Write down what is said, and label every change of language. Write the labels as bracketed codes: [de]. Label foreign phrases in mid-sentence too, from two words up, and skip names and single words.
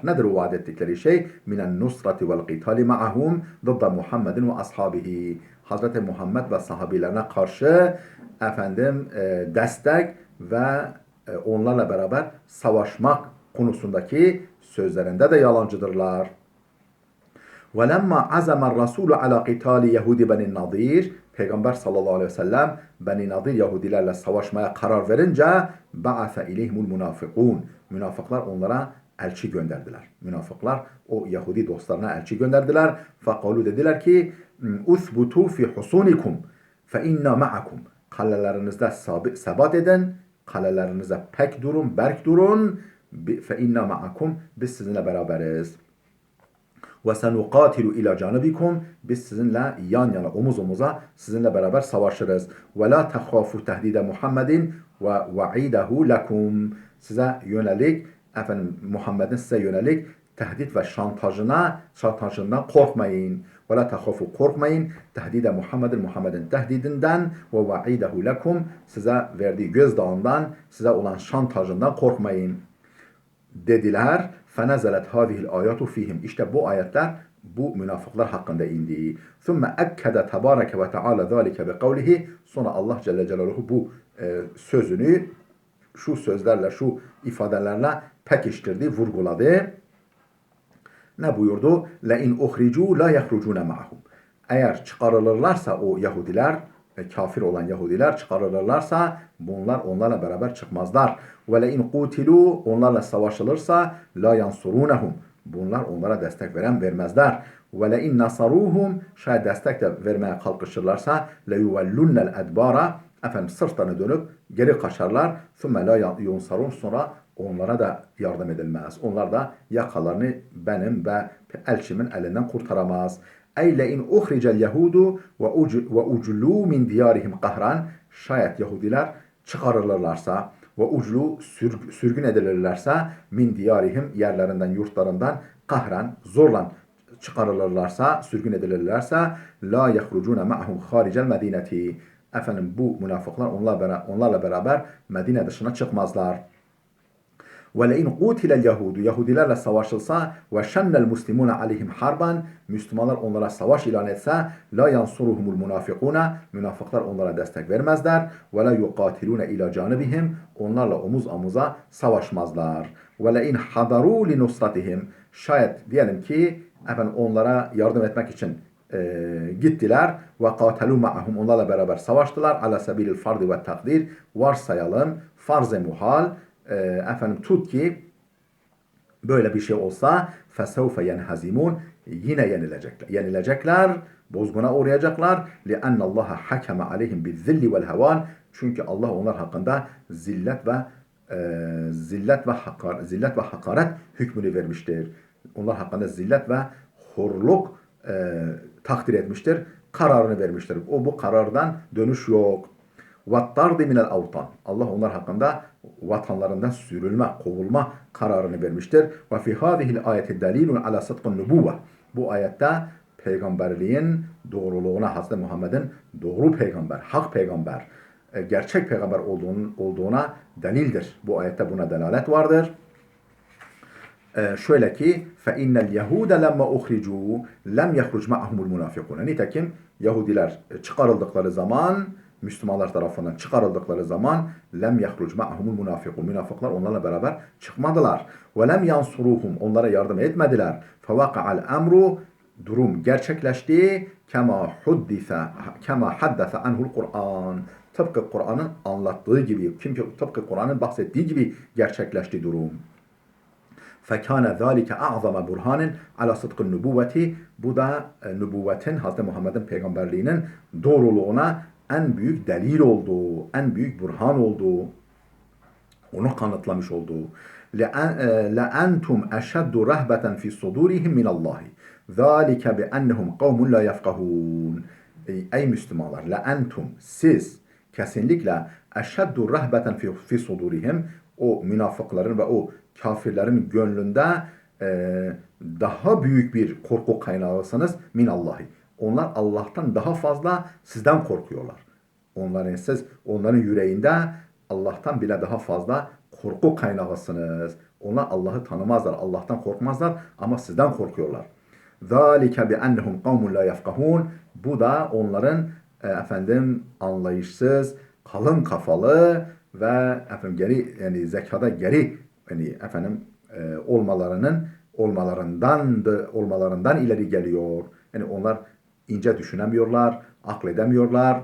[tr] Nedir o vaat ettikleri şey? [ar] مِنَ النُّصْرَةِ وَالْقِتَالِ مَعَهُمْ ضِدَّ مُحَمَّدٍ وَأَصْحَابِهِ. [tr] Hazreti Muhammed ve sahabilerine karşı destek ve onlarla beraber savaşmak konusundaki sözlerinde de yalancıdırlar. [ar] وَلَمَّا عَزَمَ الرَّسُولُ عَلَى قِتَالِ يَهُودِ بَنِ النَّضِيرِ [tr] Peygamber [ar] صَلَّى اللَّهُ عَلَيْهِ وَسَلَّمَ [tr] Beni Nadir Yahudilerle savaşmaya karar verince [ar] بَعَثَ اِلَيْهِمُ الْمُنَافِقُونَ [tr] Münafıklar onlara elçi gönderdiler. Münafıklar o Yahudi dostlarına elçi gönderdiler. فَقَالُوا dediler ki [ar] اُثْبُتُوا فِي حُصُونِكُمْ فَاِنَّا مَعَكُمْ [tr] Kalelerinizde sebat edin. Kalelerinizde pek durun, berk durun. [ar] فَاِنَّا مَعَكُمْ [tr] Biz sizinle beraberiz. [ar] وَسَنُقَاتِلُ اِلَى جَانِبِكُمْ [tr] Biz sizinle yan yana, omuz omuza sizinle beraber savaşırız. [ar] وَلَا تَخَافُوا تَهْدِيدَ مُحَمَّدٍ وَوَعِيدَهُ لَكُمْ [tr] Size yönelik, Muhammed'in size yönelik tehdit ve şantajından korkmayın. [ar] وَلَا تَخَافُوا Korkmayın. [tr] Tehdide Muhammed'in tehdidinden ve [ar] وَعِيدَهُ لَكُمْ [tr] Size verdiği gözdağından, size olan şantajından korkmayın. Dediler. [ar] فَنَزَلَتْ هَذِهِ الْآيَاتُ فِيهِمْ [tr] İşte bu ayetler bu münafıklar hakkında indi. [ar] ثُمَّ اَكَّدَ تَبَارَكَ وَتَعَالَى ذَٰلِكَ بِقَوْلِهِ [tr] Sonra Allah [ar] جَلَّ جَلَالُهُ [tr] bu sözünü şu sözlerle, şu ifadelerle pekiştirdi, vurguladı. Ne buyurdu? [ar] لَاِنْ اُخْرِجُوا لَا يَخْرُجُونَ مَعَهُمْ [tr] Eğer çıkarılırlarsa o Yahudiler, kafir olan Yahudiler çıkarılırlarsa bunlar onlarla beraber çıkmazlar. [ar] وَلَاِنْ قُوتِلُوا [tr] Onlarla savaşılırsa [ar] لَا يَنْصُرُونَهُمْ [tr] Bunlar onlara destek vermezler. [ar] وَلَاِنْ نَصَرُوهُمْ [tr] Şayet destek de vermeye kalkışırlarsa [ar] لَيُوَلُّنَّ الْاَدْبَارَ [tr] Sırtlarını dönüp geri kaçarlar. [ar] ثُمَّ لَا يُنْصَرُونَ [tr] Sonra onlara da yardım edilmez. Onlar da yakalarını benim ve elçimin elinden kurtaramaz. [ar] وَلَئِنْ أُخْرِجَ الْيَهُودُ وَأُجْلُوا مِنْ دِيَارِهِمْ قَهْرًا [tr] Şayet Yahudiler çıkarılırlarsa [ar] وَأُجْلُوا [tr] sürgün edilirlerse [ar] مِنْ دِيَارِهِمْ [tr] yerlerinden, yurtlarından kahran zorla çıkarılırlarsa, sürgün edilirlerse [ar] لَا يَخْرُجُونَ مَعَهُمْ خَارِجَ الْمَدِينَةِ [tr] bu münafıklar onlarla beraber Medine dışına çıkmazlar. [ar] وَلَاِنْ قُوتِلَ الْيَهُودُ [tr] Yahudilerle savaşılsa [ar] وَشَنَّ الْمُسْلِمُونَ عَلَيْهِمْ حَرْبًا [tr] Müslümanlar onlara savaş ilan etse [ar] لَا يَنْصُرُهُمُ الْمُنَافِقُونَ [tr] Münafıklar onlara destek vermezler. [ar] وَلَا يُقَاتِلُونَ اِلَى جَانِبِهِمْ [tr] Onlarla omuz omuza savaşmazlar. [ar] وَلَاِنْ حَضَرُوا لِنُصْرَتِهِمْ [tr] Şayet diyelim ki onlara yardım etmek için gittiler ve katelu ma'ahum onlarla beraber savaştılar [ar] عَلَى سَبِيلِ الْفَرْضِ وَالتَّقْدِيرِ [tr] varsayalım farz-ı muhal tut ki böyle bir şey olsa [ar] فَسَوْفَ يَنْهَزِمُونَ [tr] yine yenilecekler bozguna uğrayacaklar [ar] لِأَنَّ اللَّهَ حَكَمَ عَلَيْهِمْ بِالذُّلِّ وَالْهَوَانِ [tr] çünkü Allah onlar hakkında zillet ve hakaret hükmünü vermiştir. Onlar hakkında zillet ve horluk takdir etmiştir. Kararını vermiştir. Bu karardan dönüş yok. [ar] وَالطَّرْدِ مِنَ الْاَوْطَانِ [tr] Allah onlar hakkında vatanlarından sürülme, kovulma kararını vermiştir. [ar] وَفِي هَذِهِ الْآيَةِ دَلِيلٌ عَلَى صِدْقِ النُّبُوَّةِ. [tr] Bu ayette peygamberliğin doğruluğuna, Hazreti Muhammed'in doğru peygamber, hak peygamber, gerçek peygamber olduğuna delildir. Bu ayette buna delalet vardır. Şöyle ki [ar] فَاِنَّ الْيَهُودَ لَمَّا اُخْرِجُوا لَمْ يَخْرُجْ مَعَهُمُ الْمُنَافِقُونَ. [tr] Nitekim Yahudiler çıkarıldıkları zaman, Müslümanlar tarafından çıkarıldıkları zaman [ar] لَمْ يَخْرُجْ مَعَهُمُ الْمُنَافِقُونَ. [tr] Münafıklar onlarla beraber çıkmadılar. [ar] وَلَمْ يَنْصُرُوهُمْ. [tr] Onlara yardım etmediler. [ar] فَوَقَعَ الْأَمْرُ. [tr] Durum gerçekleşti. [ar] كَمَا حَدَّثَ عَنْهُ الْقُرْآنُ. [tr] Tıpkı Kur'an'ın anlattığı gibi, tıpkı Kur'an'ın bahsettiği gibi gerçekleşti durum. [ar] فَكَانَ ذَٰلِكَ اَعْظَمَ بُرْهَانٍ عَلَى صِدْقِ النُّبُوَّةِ. [tr] Bu da nübüvvetin, Hazreti Muhammed'in peygamberliğinin doğruluğuna en büyük delil olduğu, en büyük burhan olduğu, onu kanıtlamış olduğu. [ar] لَاَنْتُمْ اَشَدُّ رَهْبَةً فِي صُدُورِهِمْ مِنَ اللّٰهِ ذَٰلِكَ بِأَنَّهُمْ قَوْمٌ لَا يَفْقَهُونَ. [tr] Ey Müslümanlar, [ar] لَاَنْتُمْ [tr] siz kesinlikle [ar] اَشَدُّ رَهْبَةً فِي صُدُورِهِمْ, [tr] o münafıkların ve o kafirlerin gönlünde daha büyük bir korku kaynağısınız minallahi. Onlar Allah'tan daha fazla sizden korkuyorlar. Onların yüreğinde Allah'tan bile daha fazla korku kaynağısınız. Onlar Allah'ı tanımazlar, Allah'tan korkmazlar ama sizden korkuyorlar. [ar] ذَٰلِكَ بِأَنَّهُمْ قَوْمٌ لَا يَفْقَهُونَ. [tr] Bu da onların anlayışsız, kalın kafalı ve zekada geri olmalarından ileri geliyor. Yani onlar ince düşünemiyorlar, akledemiyorlar.